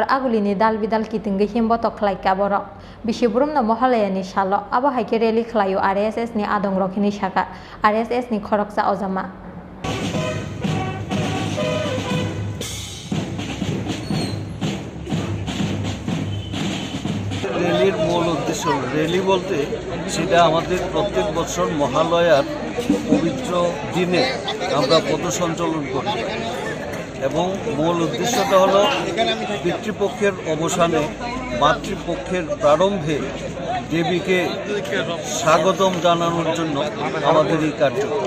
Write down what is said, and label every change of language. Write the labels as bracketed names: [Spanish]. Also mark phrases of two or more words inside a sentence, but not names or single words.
[Kok Borok] Agulini dal bidal kitinggai Botok Khlaikha borok Bisi Brum na Mahalaya ni Salo abo Haikhe rally khlaio RSS ni adongrokini shaka RSS ni Khoroksa ojama [Bangla] রেলির মূল উদ্দেশ্য রেলি বলতে সেটা আমাদের প্রত্যেক বছর মহালয়ার পবিত্র দিনে আমরা পথসঞ্চলন করি এবং মূল উদ্দেশ্যটা হলো পিতৃপক্ষের অবসানে মাতৃপক্ষের প্রারম্ভে দেবীকে স্বাগতম জানানোর জন্য আমাদের এই কার্যক্রম।